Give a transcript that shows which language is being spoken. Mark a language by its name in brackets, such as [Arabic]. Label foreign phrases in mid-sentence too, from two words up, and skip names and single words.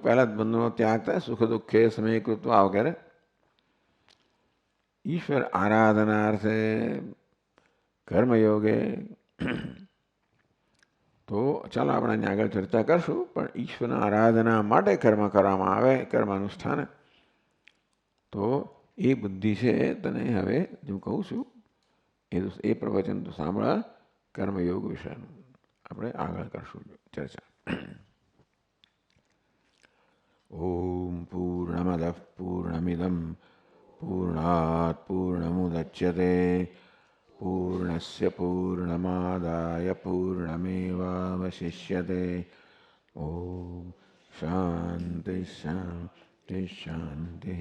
[Gujarati] પહેલા દ્વંદ્વનો ત્યાગ થાય, સુખ દુઃખે સમયકૃત્વ વગેરે. ઈશ્વર આરાધનાર્થે કર્મયોગે, તો ચાલો આપણે અહીંયા આગળ ચર્ચા કરશું, પણ ઈશ્વરના આરાધના માટે કર્મ કરવામાં આવે, કર્મ અનુષ્ઠાન. તો એ બુદ્ધિ છે તને હવે હું કહું છું, એ પ્રવચન તો સાંભળા કર્મયોગ વિશેનું. આપણે આગળ કરશું ચર્ચા. [Sanskrit] ॐ पूर्णमदः पूर्णमिदं पूर्णात् पूर्णमुदच्यते पूर्णस्य पूर्णमादाय पूर्णमेवावशिष्यते। ॐ शान्ति शान्ति शान्तिः।